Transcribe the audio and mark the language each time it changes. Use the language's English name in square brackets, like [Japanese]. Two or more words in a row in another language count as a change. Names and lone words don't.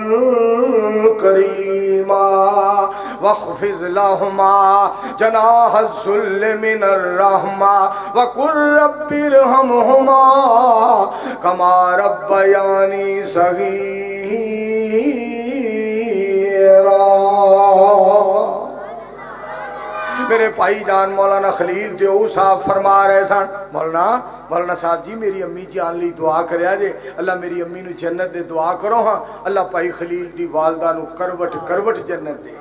[Arabic] كريمة واخفض لهما جناح الذل من الرحمة وقل رب ارحمهما كما ربياني صغيرا. [Punjabi] میرے بھائی جان مولانا خلیل دیو صاحب فرما رہے سن، مولانا صاحب جی میری امی جان لئی دعا کر جے، اللہ میری امی نوں جنت دے دعا کرو. ہاں اللہ بھائی خلیل دی والدہ نوں کروٹ کروٹ جنت دے.